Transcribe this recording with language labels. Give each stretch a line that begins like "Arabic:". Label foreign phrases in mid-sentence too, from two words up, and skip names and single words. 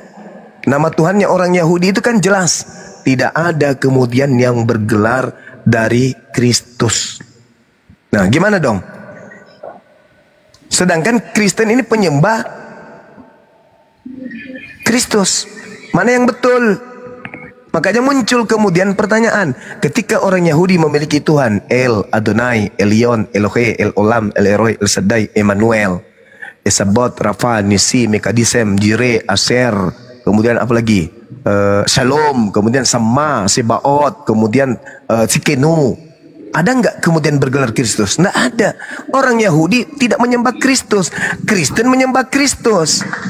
Indonesian: Nama Tuhannya orang Yahudi itu kan jelas. Tidak ada kemudian yang bergelar dari Kristus. Nah gimana dong? Sedangkan Kristen ini penyembah Kristus. Mana yang betul? Makanya muncul kemudian pertanyaan. Ketika orang Yahudi memiliki Tuhan, El, Adonai, Elyon, Elohe, El Olam, El Eroi, El Shaddai, Emmanuel, Esabot, Rafa, Nisi, Mekadisem, Jire, Aser, kemudian apa lagi? Shalom, kemudian Sama, Sebaot, kemudian Sikenu. Ada nggak kemudian bergelar Kristus? Nggak ada. Orang Yahudi tidak menyembah Kristus. Kristen menyembah Kristus.